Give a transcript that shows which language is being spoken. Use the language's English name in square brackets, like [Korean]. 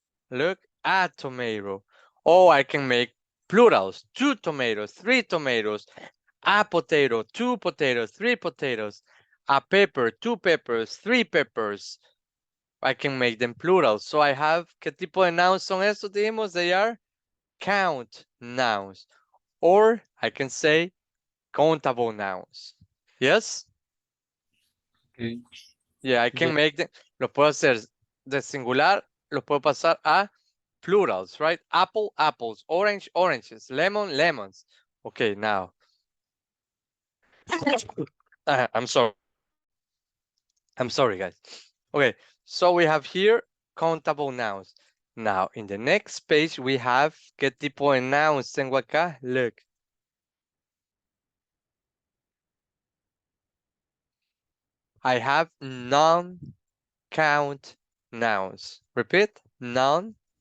[English] Look, a tomato. Or I can make plurals, 2 tomatoes, 3 tomatoes, a potato, 2 potatoes, 3 potatoes, a pepper, 2 peppers, 3 peppers. I can make them plurals. So I have, [Spanish] ¿qué tipo de nouns son estos? Dijimos, [English] they are count nouns. Or I can say countable nouns. Yes? Okay. Yeah, I can make them, [Spanish] lo puedo hacer de singular, lo puedo pasar a plurals, [English] right? Apple, apples, orange, oranges, lemon, lemons. Okay, now. I'm sorry. I'm sorry, guys. Okay, so we have here countable nouns. Now, in the next page, we have, [Spanish] ¿qué tipo de nouns tengo acá? [English] Look. I have non-count nouns. Repeat, non-count